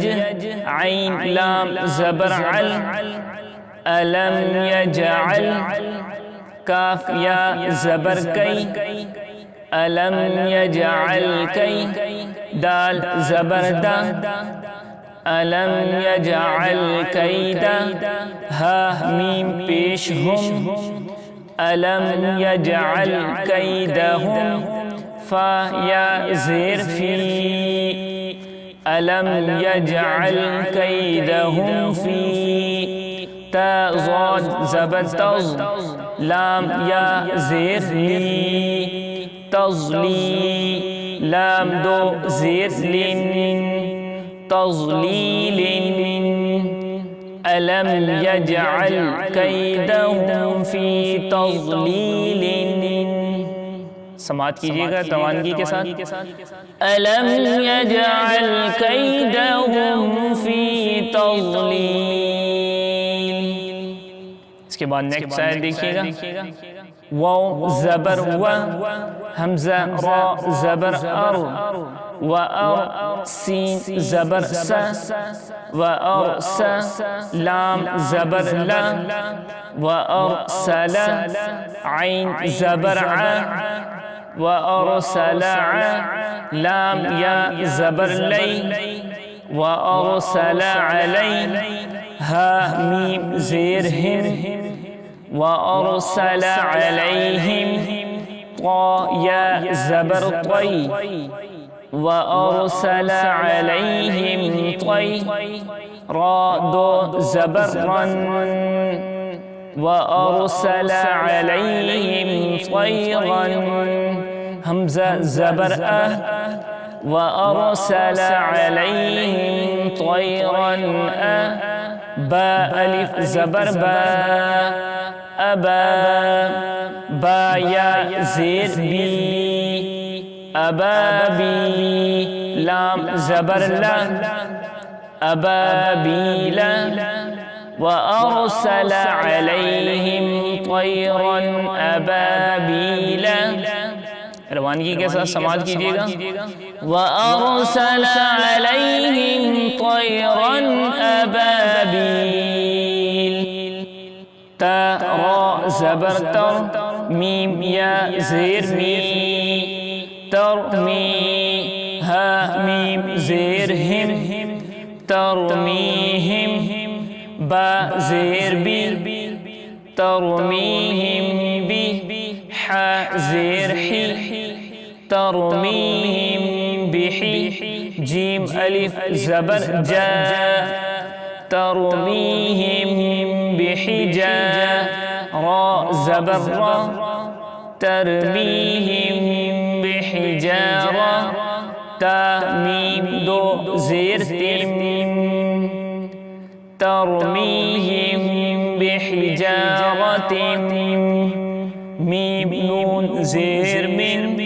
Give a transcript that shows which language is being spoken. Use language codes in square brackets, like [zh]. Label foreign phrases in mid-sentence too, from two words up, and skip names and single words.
[ur] عین لام زبر عل، [ar] الم یجعل، [ur] کاف یا زبر کی، [ar] الم یجعل کی، [ur] دال زبر دا، [ar] الم یجعل کیدا، [ur] ہا میم پیش ہم، [ar] الم یجعل کیدہم، [ur] فا یا زیر فی، [ar] الم یجعل کیدہم فی، [ur] تا ضاد زبر تز، لام یا زیر لی، تضلی، لام دو زیر لن، تضلیل، [ar] الم یجعل کیدہم فی تضلیل، [ur] سماعت کیجئے گا توانگی کے ساتھ۔ [ar] الم یجعل کیدہم فی تضلیل۔ [ur] اس کے بعد نیکسٹ آیت دیکھئے گا۔ واو زبر و، حمزہ را زبر ار، [ar] و ار، [ur] سین زبر سا، [ar] و ارس، [ur] لام زبر لا، [ar] و ارسل، [ur] عین زبر ع، [ar] و ارسل ع، [ur] لام یا زبر لی، [ar] و ارسل علی، [ur] ہا میم زیر ہم، [ar] و ارسل [ur] علیہم، طا یا زبر طی، [ar] و ارسل علیہم طی، [ur] را دو زبر رن، [ar] و ارسل علیہم طیرا، [ur] حمزہ زبر ا، [ar] و ارسل علیہم طیرا ا، [ur] با الف زبر با، ابا، با یا زیر بی، ابابی، لام زبر لا، ابابیل، [ar] و ارسل علیہم طیرا ابابیل، [ur] روانگی کے ساتھ سماعت کیجئے گا۔ [ar] و ارسل علیہم طیرا ابابیل، [ur] تا را زبر تر، میم یا زیر می، ترمی، ہا میم زیر ہم، ترمیہم، با زیر بی، [ar] ترميهم [ur] زير حي [ar] ترميهم بحي [ur] جيم ألف زبر جا [ar] ترميهم بحجارة [ur] را زبر را [ar] ترميهم بحجارة [ur] تا ميم دو زير تم [ar] ترميهم بحجارة [ur] ميم نون زير من